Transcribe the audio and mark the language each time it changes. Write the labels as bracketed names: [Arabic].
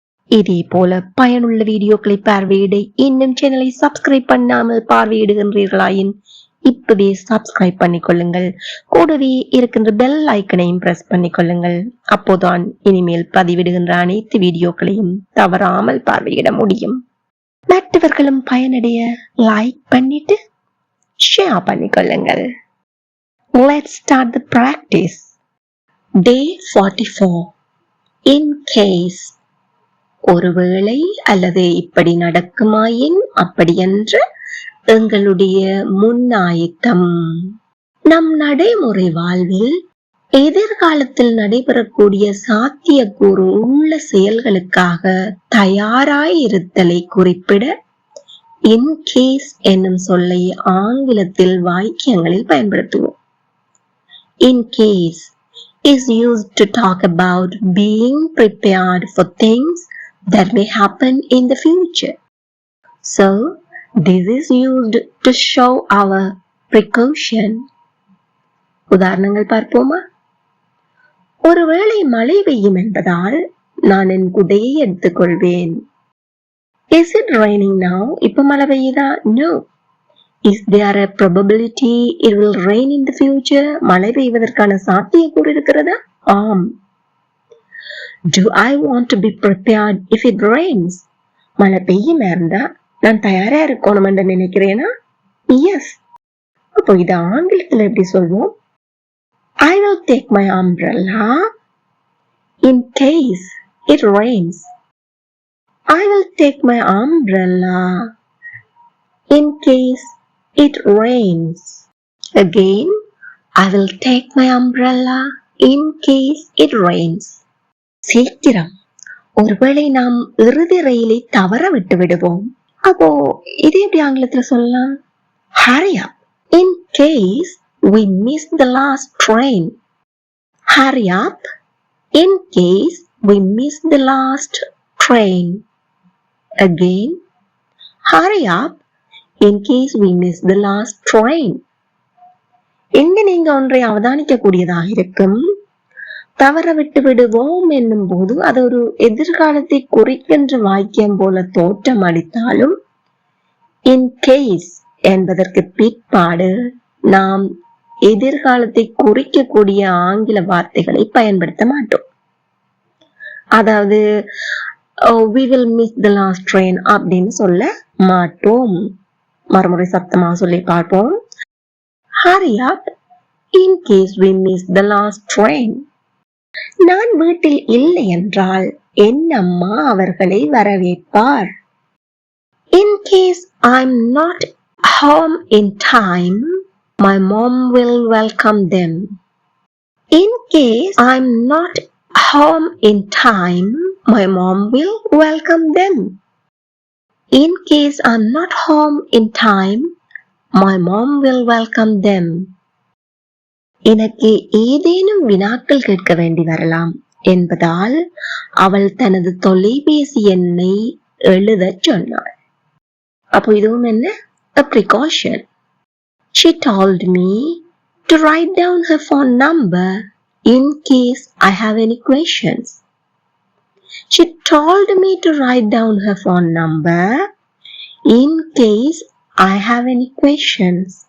[Tamil] இதே போல பயனுள்ள வீடியோக்களை பார்வையிட இன்னும் சேனலை சப்ஸ்கிரைப் பண்ணாமல் பார்வையிடுகின்றீர்களாயின் இப்பவே சப்ஸ்கிரைப் பண்ணிக்கொள்ளுங்கள். கூடவே இருக்கின்ற பெல் ஐக்கனையும் பிரஸ் பண்ணிக்கொள்ளுங்கள். அப்போதான் இனிமேல் பதிவிடுகின்ற அனைத்து வீடியோக்களையும் தவறாமல் பார்வையிட முடியும். மற்றவர்களும் பயனடைய லைக் பண்ணிட்டு share பண்ணிக்கொள்ளுங்கள். [English] Let's start the practice. Day 44. In case. [Tamil] ஒருவேளை அல்லது இப்படி நடக்குமாயின் அப்படியென்று எங்களுடைய முன்னாயத்தம். நம் நடைமுறை வாழ்வில் எதிர்காலத்தில் நடைபெறக்கூடிய சாத்தியக்கூறு உள்ள செயல்களுக்காக தயாராயிருத்தலை குறிப்பிட in case என்னும் சொல்லை ஆங்கிலத்தில் வாக்கியங்களில் பயன்படுத்துவோம். [English] In case is used to talk about being prepared for things that may happen in the future. So, this is used to show our precaution. [Tamil] உதாரணங்கள் பார்ப்போமா? ஒருவேளை மழை பெய்யும் என்பதால் நான் என் குடையை எடுத்துக்கொள்வேன். [English] Is it raining now? [Tamil] இப்ப மழை பெய்யுதா? [English] No. Is there a probability it will rain in the future? [Tamil] மழை பெய்வதற்கான சாத்தியக்கூறு இருக்கிறதா? ஆம். [English] Do I want to be prepared if it rains? [Tamil] மழை பெய்யும் இருந்தா நான் தயாரா இருக்கணும் என்று நினைக்கிறேனா? [English] Yes. [Tamil] அப்போ இது ஆங்கிலத்தில் எப்படி சொல்வோம்? [English] I will take my umbrella in case it rains. I will take my umbrella in case it rains. Again, I will take my umbrella in case it rains. [Tamil] சீக்கிரம், ஒருவேளை நாம் இறுதி ரயிலை தவற விட்டு விடுவோம். அப்போ இது எப்படி ஆங்கிலத்தில் சொல்லலாம்? [English] Hurry up in case we miss the last train. Hurry up in case we miss the last train. Again, hurry up in case we miss the last train. [Tamil] எங்க நீங்க ஒன்றை அவதானிக்க கூடியதாக இருக்கும். தவற விட்டு விடுவோம் என்னும் போது அது ஒரு எதிர்காலத்தை குறிக்கின்ற வாக்கியம் போல தோற்றம் அளித்தாலும் இன் கேஸ் என்பதற்கு பிற்பாடு நாம் எதிர்காலத்தை குறிக்கக்கூடிய ஆங்கில வார்த்தைகளை பயன்படுத்த மாட்டோம். அதாவது [English] we will miss the last train [Tamil] அப்படின்னு சொல்ல மாட்டோம். மறுமுறை சத்தமா சொல்லி பார்ப்போம். [English] Hurry up in case we miss the last train. [Tamil] நான் வீட்டில் இல்லை என்றால் என் அம்மா அவர்களை வரவேற்பார். [English] In case I'm not home in time, my mom will welcome them. In case I'm not home in time, my mom will welcome them. In case I'm not home in time, my mom will welcome them. [Tamil] எனக்கு ஏதேனும் வினாக்கள் கேட்க வேண்டி வரலாம் என்பதால் அவள் தனது தொலைபேசி எண்ணை எழுதச் சொன்னாள். அப்போ இதுவும் என்ன? [English] A precaution. She told me to write down her phone number in case I have any questions. She told me to write down her phone number in case I have any questions.